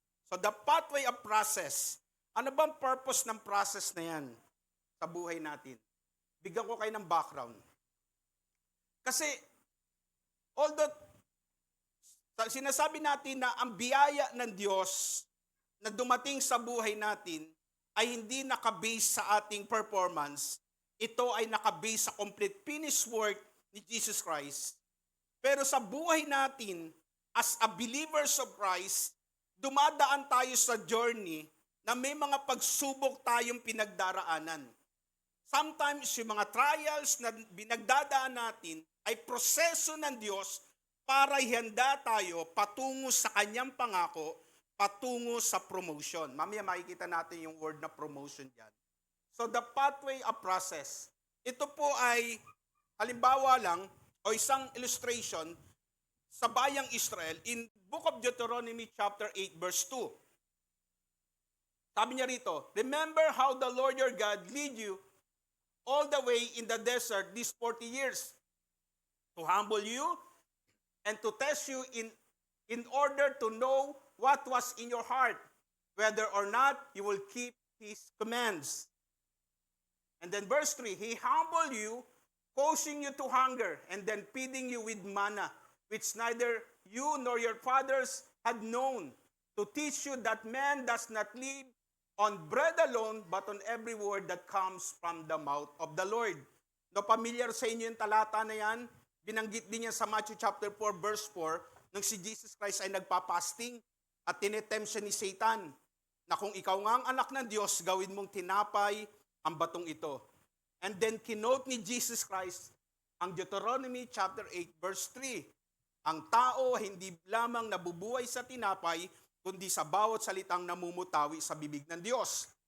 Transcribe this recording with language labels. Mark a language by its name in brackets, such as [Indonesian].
[English] So the pathway of process. [Filipino] Ano bang purpose ng process na yan sa buhay natin? Bigyan ko kayo ng background. Kasi, although sinasabi natin na ang biyaya ng Diyos na dumating sa buhay natin ay hindi nakabase sa ating performance, ito ay nakabase sa complete finished work ni Jesus Christ. Pero sa buhay natin, [English] as a believers of Christ, [Filipino] dumadaan tayo sa journey na may mga pagsubok tayong pinagdaraanan. Sometimes yung mga trials na binagdadaan natin ay proseso ng Diyos para ihanda tayo patungo sa kanyang pangako, patungo sa promotion. Mamaya makikita natin yung word na promotion dyan. [English] So the pathway of process. [Filipino] Ito po ay halimbawa lang o isang illustration sa bayang Israel in Book of Deuteronomy chapter 8 verse 2. Sabi niya rito, [English] remember how the Lord your God lead you all the way in the desert these 40 years to humble you and to test you in order to know what was in your heart, whether or not you will keep His commands. And then verse 3, He humbled you, causing you to hunger, and then feeding you with manna, which neither you nor your fathers had known, to teach you that man does not live on bread alone, but on every word that comes from the mouth of the Lord. [Filipino] No, familiar sa inyo yung talata na yan? Binanggit din yan sa Matthew chapter 4, verse 4, nang si Jesus Christ ay nagpapasting at tinetempt siya ni Satan, na kung ikaw nga ang anak ng Diyos, gawin mong tinapay ang batong ito. And then kinote ni Jesus Christ ang Deuteronomy chapter 8, verse 3, ang tao hindi lamang nabubuhay sa tinapay, kundi sa bawat salitang namumutawi sa bibig ng Diyos.